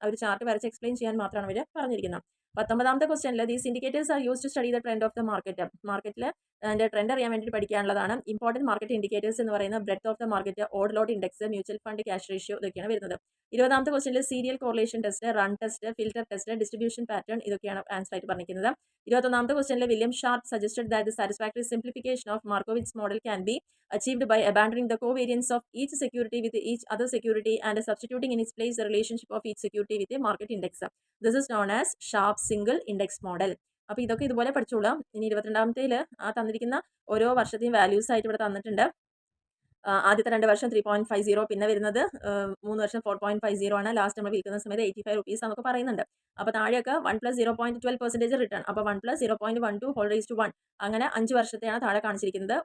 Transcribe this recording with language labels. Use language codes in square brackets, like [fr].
[ml] അവർ chart വരച്ച് explain ചെയ്യാൻ മാത്രമാണ് അവർ പറഞ്ഞിരിക്കുന്നത്. 19ാമത്തെ ക്വസ്റ്റ്യനിൽ [en] These indicators are use to study the trend of the market. [ml] മാർക്കറ്റിൽ അതിൻ്റെ ട്രെൻഡ് അറിയാൻ വേണ്ടിയിട്ട് പഠിക്കാനുള്ളതാണ്. ഇമ്പോർട്ടൻറ്റ് മാർക്കറ്റ് ഇൻഡിക്കേറ്റേഴ്സ് എന്ന് പറയുന്നത് breadth of the market, order lot index, mutual fund cash ratio, ഇതൊക്കെയാണ് വരുന്നത്. 20ാമത്തെ ക്വസ്റ്റ്യനിൽ serial correlation test, run test, filter test, distribution pattern, ഇതൊക്കെയാണ് ആൻസർ ആയിട്ട് പറഞ്ഞിരിക്കുന്നത്. 21ാമത്തെ ക്വസ്റ്റ്യനിൽ [en] William Sharpe suggested that the satisfactory simplification of Markowitz model can be achieved by abandoning the covariance of each security with each other security and substituting in its place the relationship of each security with a market index. This is known as Sharpe single index model. [ml] അപ്പോൾ ഇതൊക്കെ ഇതുപോലെ പഠിച്ചോളാം. ഇനി 22ാമത്തേൽ ആ തന്നിരിക്കുന്ന ഓരോ വർഷത്തെയും values ആയിട്ട് ഇവിടെ തന്നിട്ടുണ്ട്. ആദ്യത്തെ 2 വർഷം 3.50, പിന്നെ വരുന്നത് 3 വർഷം 4.50 ആണ്. ലാസ്റ്റ് നമ്മൾ വിൽക്കുന്ന സമയത്ത് 85 റുപ്പീസ് എന്നൊക്കെ പറയുന്നുണ്ട്. അപ്പോൾ താഴെയൊക്കെ 1 + 0.12% റിട്ടേൺ, അപ്പോൾ 1 + 0.12 ഹോൾ റൈസ് ടു 1, അങ്ങനെ 5 വർഷത്തെയാണ് താഴെ കാണിച്ചിരിക്കുന്നത്.